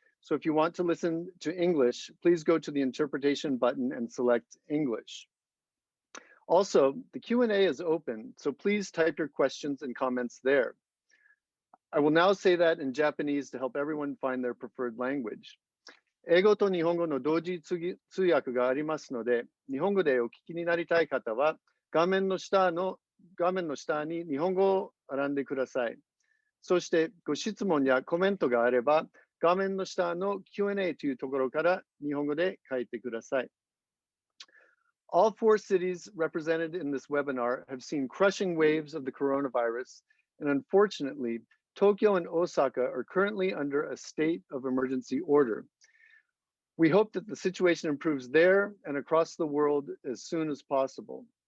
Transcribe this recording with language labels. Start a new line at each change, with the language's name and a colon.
English: So if you want to listen to English, please go to the interpretation button and select English. Also, the Q&A is open, so please type your questions and comments there. I will now say that in Japanese to help everyone find their preferred language.
Japanese: 英語と日本語の同時通訳がありますので、日本語でお聞きになりたい方は、画面の下に日本語を選んでください。そしてご質問やコメントがあれば、画面の下の Q&A というところから日本語で書いてください。
English: All four cities represented in this webinar have seen crushing waves of the coronavirus, and unfortunately, Tokyo and Osaka are currently under a state of emergency order. We hope that the situation improves there and across the world as soon as possible.